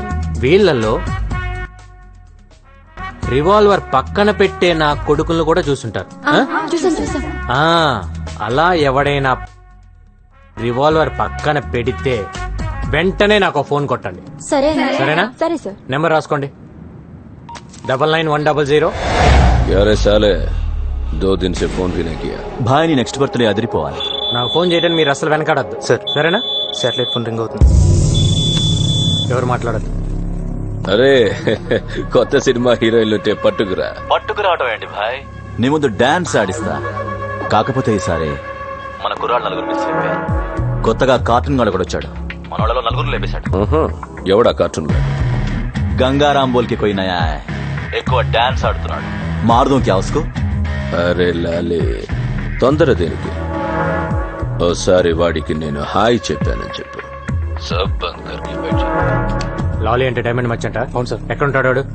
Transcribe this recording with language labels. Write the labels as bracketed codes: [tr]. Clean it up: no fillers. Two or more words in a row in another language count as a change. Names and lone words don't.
[te] వీళ్ళల్లో రివాల్వర్ పక్కన పెట్టే నా కొడుకులను కూడా చూసుంటారు. చూసాం. ఆ, అలా ఎవడైనా రివాల్వర్ పక్కన పెడితే వెంటనే నాకు ఫోన్ కొట్టండి. సరే. సరేనా? సరే సార్. నెంబర్ రాసుకోండి. 99-100. [hi] क्या रे साले, 2 दिन से फोन भी नहीं किया. [te] భాయ్ని నెక్స్ట్ బర్త్డే అదిరిపోవాలి. నాకు ఫోన్ చేయడానికి మీరు అసలు వెనకాడద్దు సార్. సరేనా? శాటిలైట్ ఫోన్ రింగ్ అవుతుంది. ఎవరు మాట్లాడద్దు. అరే కొత్త సినిమా హీరోయిన్లు పట్టుకురా. పట్టుకురావటం ఏంటి భాయ్? నీ ముందు డాన్స్ ఆడిస్తా. కాకపోతే ఈసారి మన కుర్రాళ్ళు నలుగురు మిస్ అయిపోయారు. కొత్తగా కార్టూన్ గాడు కూడా వచ్చాడు. మన వాళ్ళలో నలుగురు లేపేశాడు. ఎవడా కార్టూన్? [hi] గంగారాం బోల్కి कोई नया है. [te] ఎక్కువ డాన్స్ ఆడుతున్నాడు. [hi] मार दूं क्या उसको? [te] అరే లాలే, తొందర దేనికి? ఓసారి వాడికి నేను హాయ్ చెప్పానని చెప్పు. [hi] सब बंद करके बैठ. [te] లాలీ ఎంటర్టైన్మెంట్ మర్చెంట. అవును సార్. ఎక్కడ ఉంటాడు వాడు?